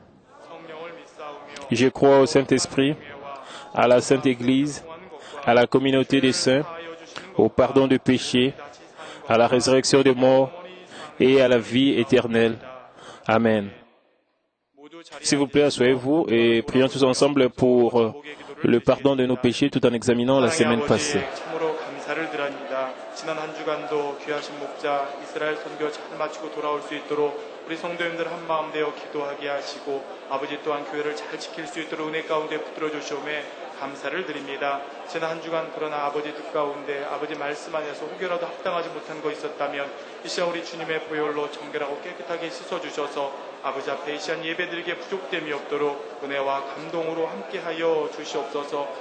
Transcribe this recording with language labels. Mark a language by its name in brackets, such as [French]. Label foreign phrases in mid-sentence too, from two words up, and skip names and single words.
[French] Je crois au Saint-Esprit, à la Sainte Église, à la communauté des saints, au pardon des péchés, à la résurrection des morts et à la vie éternelle. Amen. S'il vous plaît, asseyez-vous et prions tous ensemble pour le pardon de nos péchés tout en examinant la semaine passée. [Korean] 지난 한 주간도 귀하신 목자 이스라엘 선교 잘 마치고 돌아올 수 있도록 우리 성도님들 한 마음 되어 기도하게 하시고 아버지 또한 교회를 잘 지킬 수 있도록 은혜 가운데 붙들어 주시오매 감사를 드립니다. 지난 한 주간 그러나 아버지 뜻 가운데 아버지 말씀 안에서 혹여라도 합당하지 못한 거 있었다면 이 시간 우리 주님의 보혈로 정결하고 깨끗하게 씻어주셔서 아버지 앞에 이 시간 예배드리기에 부족됨이 없도록 은혜와 감동으로 함께하여 주시옵소서.